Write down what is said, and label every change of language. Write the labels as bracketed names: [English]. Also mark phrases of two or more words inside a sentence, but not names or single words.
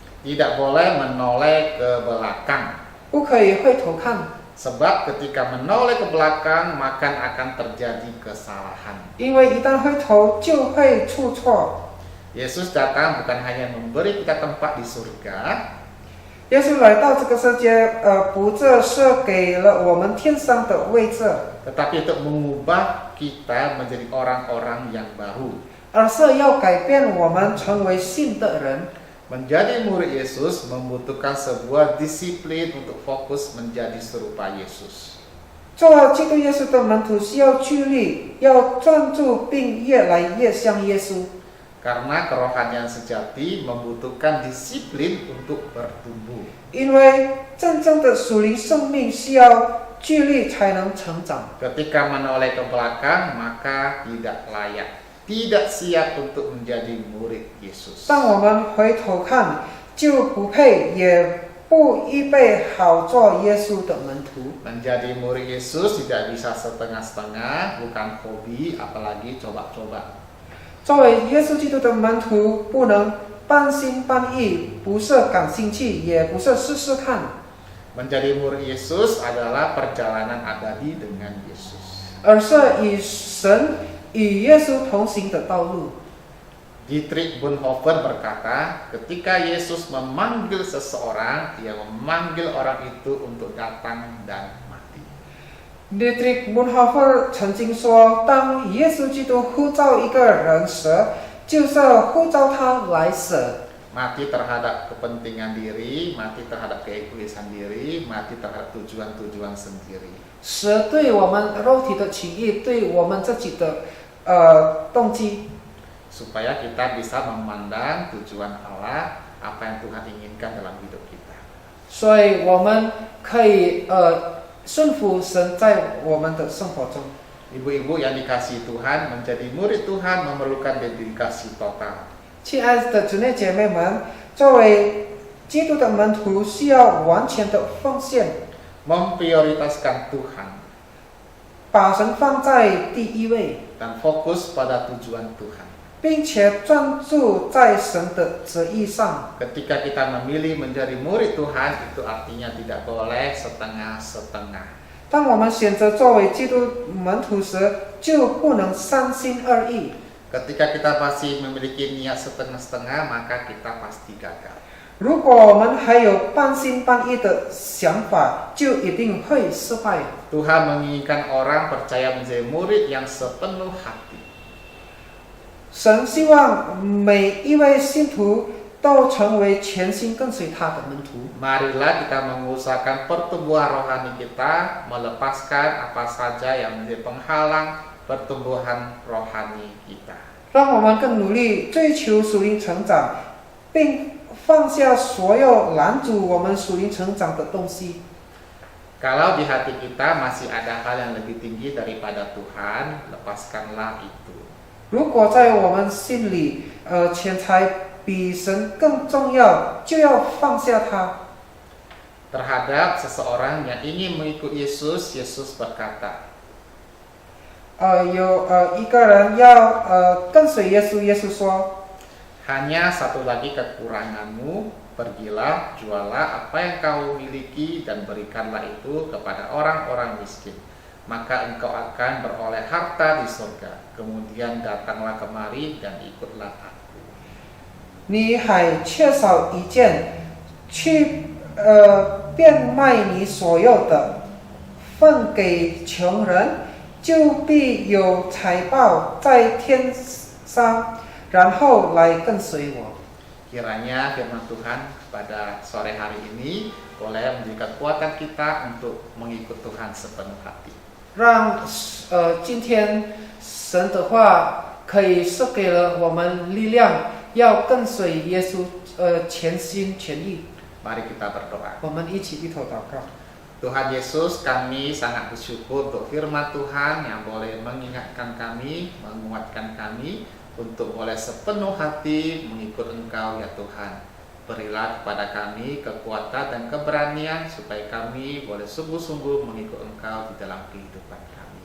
[Indonesian] Tidak boleh menoleh ke belakang. [Chinese] 不可以回头看。 [Indonesian] Sebab ketika menoleh ke belakang, maka akan terjadi kesalahan. [Chinese] 因为一旦回头就会出错。 [Indonesian] Yesus datang bukan hanya memberi kita tempat di surga, [Chinese] 耶稣来到这个世界，不只是给了我们天上的位置， [Indonesian] tetapi untuk mengubah kita menjadi orang-orang yang baru. [Chinese] 而是要改变我们成为新的人。 [Indonesian] Menjadi murid Yesus membutuhkan sebuah disiplin untuk fokus menjadi serupa Yesus. [Chinese] 做基督耶稣的门徒需要纪律，要专注并越来越像耶稣。 [Indonesian] Karena kerohanian sejati membutuhkan disiplin untuk bertumbuh. [Chinese] 因为真正的属灵生命需要纪律才能成长。 [Indonesian] Ketika menoleh ke belakang, maka tidak layak, tidak siap untuk menjadi murid Yesus. [Chinese] 当我们回头看，就不配，也不预备好做耶稣的门徒。 [Indonesian] Menjadi murid Yesus tidak bisa setengah-setengah, bukan hobi, apalagi coba-coba. [Chinese] 作为耶稣基督的门徒，不能半心半意，不是感兴趣，也不是试试看， [Indonesian] Menjadi murid Yesus adalah perjalanan abadi dengan Yesus. [Chinese] 而是与神、与耶稣同行的道路。 [Indonesian] Dietrich Bonhoeffer berkata, ketika Yesus memanggil seseorang, Dia memanggil orang itu untuk datang dan mati. [Chinese] Dietrich Bonhoeffer 曾经说，当耶稣基督呼召一个人时，就是呼召他来死。 [Indonesian] Mati terhadap kepentingan diri, mati terhadap keegoisan diri, mati terhadap tujuan-tujuan sendiri. [Chinese] 死对我们肉体的情欲，对我们自己的动机， [Indonesian] Supaya kita bisa memandang tujuan Allah, apa yang Tuhan inginkan dalam hidup kita. [Chinese] 所以我们可以顺服神在我们的生活中。 [Indonesian] Ibu-ibu yang dikasihi Tuhan, menjadi murid Tuhan memerlukan dedikasi total. [Chinese] 亲爱的姊妹姐妹们，作为基督的门徒，需要完全的奉献， [Indonesian] Memprioritaskan Tuhan [Chinese] 把神放在第一位， [Indonesian] dan fokus pada tujuan Tuhan. [Chinese] 并且专注在神的旨意上。 [Indonesian] Ketika kita memilih menjadi murid Tuhan, itu artinya tidak boleh setengah-setengah. [Chinese] 当我们选择作为基督门徒时，就不能三心二意。 [Indonesian] Ketika kita masih memiliki niat setengah-setengah, maka kita pasti gagal. [Chinese] 如果我们还有半心半意的想法，就一定会失败。 [Indonesian] Tuhan menginginkan orang percaya menjadi murid yang sepenuh hati. [Chinese] 神希望每一位信徒都成为全心跟随他的门徒。 [Indonesian] Marilah kita mengusahakan pertumbuhan rohani kita, melepaskan apa saja yang menjadi penghalang pertumbuhan rohani kita. [Chinese] 让我们更努力追求属灵成长，并放下所有拦阻我们属灵成长的东西。 [Indonesian] Kalau di hati kita masih ada hal yang lebih tinggi daripada Tuhan, lepaskanlah itu. [Chinese] 如果在我们心里，钱财比神更重要，就要放下它。 [Indonesian] Terhadap seseorang yang ingin mengikut Yesus, Yesus berkata, [Chinese] 有一个人要跟随耶稣，耶稣说， [Indonesian] hanya satu lagi kekuranganmu, pergilah, jualah apa yang kau miliki dan berikanlah itu kepada orang-orang miskin. Maka engkau akan beroleh harta di surga. Kemudian datanglah kemari dan ikutlah aku. [Chinese] 你还缺少一件，去变卖你所有的，分给穷人，就必有财宝在天上，然后来跟随我。 [Indonesian] Kiranya firman Tuhan pada sore hari ini boleh menjadi kekuatan kita untuk mengikut Tuhan sepenuh hati. [Chinese] 让今天神的话可以是给了我们力量，要跟随耶稣，全心全意。 [Indonesian] Mari kita berdoa. [Chinese] 我们一起低头祷告。 [Indonesian] Tuhan Yesus, kami sangat bersyukur untuk firman Tuhan yang boleh mengingatkan kami, menguatkan kami untuk boleh sepenuh hati mengikut Engkau ya Tuhan. Berilah kepada kami kekuatan dan keberanian supaya kami boleh sungguh-sungguh mengikut Engkau di dalam kehidupan kami.